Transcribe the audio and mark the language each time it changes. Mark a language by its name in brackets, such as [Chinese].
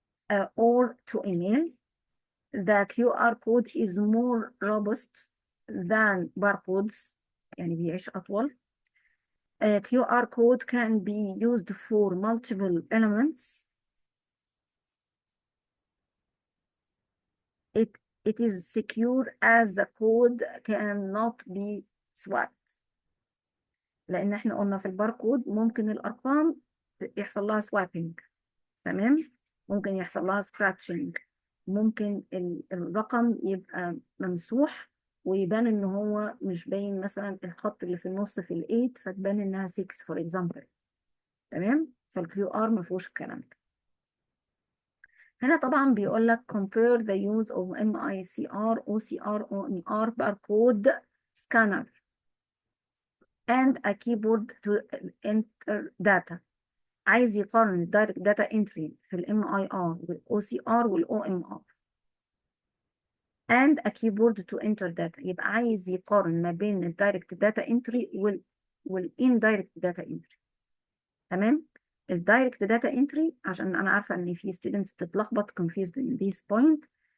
[English] to email. The QR code is more robust than barcodes [Arabic] يعني بيعيش أطول. [English] QR code can be used for multiple elements. It is secure as the code cannot be swapped. [Arabic] لأن احنا قلنا في الباركود ممكن الأرقام يحصل لها swapping. تمام؟ ممكن يحصل لها scratching. ممكن الرقم يبقى ممسوح ويبان ان هو مش باين، مثلا الخط اللي في النص في ال8 فتبان انها 6 [English] for example. [Arabic] تمام؟ فالكيو ار ما فيهوش الكلام ده. هنا طبعا بيقول لك [English] compare the use of MICR OCR OMR barcode scanner and a keyboard to enter data. [Arabic] عايز يقارن الدايركت داتا انتري في الام اي ار والاو سي ار والاو ام ار [English] and a keyboard to enter data. [Arabic] يبقى عايز يقارن ما بين الدايركت داتا انتري والاندايركت داتا انتري. تمام؟ الدايركت داتا انتري عشان انا عارفه ان في ستودنتس بتتلخبط [English] confused in this point.